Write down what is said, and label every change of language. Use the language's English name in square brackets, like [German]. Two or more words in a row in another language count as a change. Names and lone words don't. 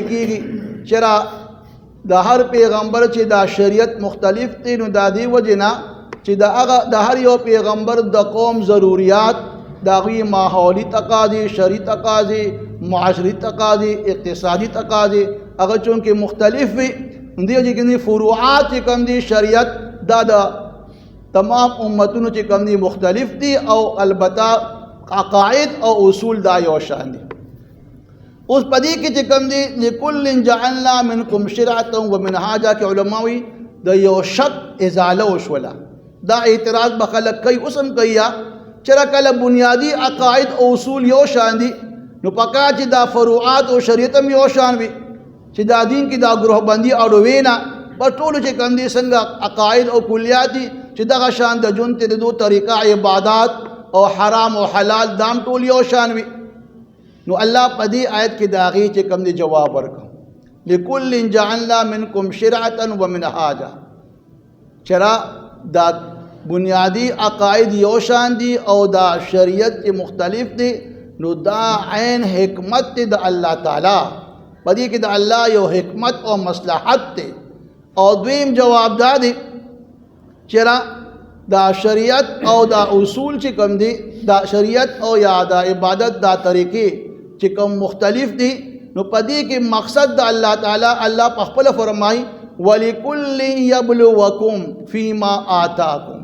[Pashto] کېږي چېرې د هر پیغمبر چې دا شریعت مختلف دی نو دا دې وجې نه چې د هر یو پیغمبر د قوم ضروریات د هغوی ماحولي تقاضې، شرعي تقاضې، معاشري تقاضې، اقتصادي تقاضې هغه چونکې مختلف وي دې وجې کې فروعات چې کوم دي شریعت دا د تمام امتونو چې کوم دي مختلف دي او البته عقاید او اصول دا یو شان دي. اوس په دې کې چې کوم دي [Arabic] لکل جعلنا منکم شرعة ومنهاجا [Pashto] کې علما وي د یو شک ازاله وشوله. دا اعتراض به خلک کوي اوس هم کوي چېرې کله بنیادي عقاید او اصول یو شان دي نو پکار چې دا فروعات او شریعت هم یو شان وي چې دا دین کې دا ګروه بندي اړوي نه په ټولو چې کوم دي څنګه عقاید او کلیات دي چې دغه شان د ژوند تېرېدو طریقه عبادات او حرام او حلال دام ټول یو شان وي. نو الله په دې آیت کې د هغې چې کوم دی جواب ورکړو [Arabic] لکل جعلنا منکم شرعة ومنهاجا، [Pashto] چېرې دا بنیادی عقاید یو شان دي او دا شریعت مختلف دي نو دا عین حکمت دی د الله تعالی په دې کې د الله یو حکمت او مصلحت دی. او دویم جواب دا دی چېرې دا شریعت او دا اصول چې کوم دي دا شریعت او یا دا عبادت دا طریقې چې کوم مختلف دي نو په دې کې مقصد د الله تعالی الله په خپله فرمایي [Arabic] ولکل یبلوکم فیما آتاکم.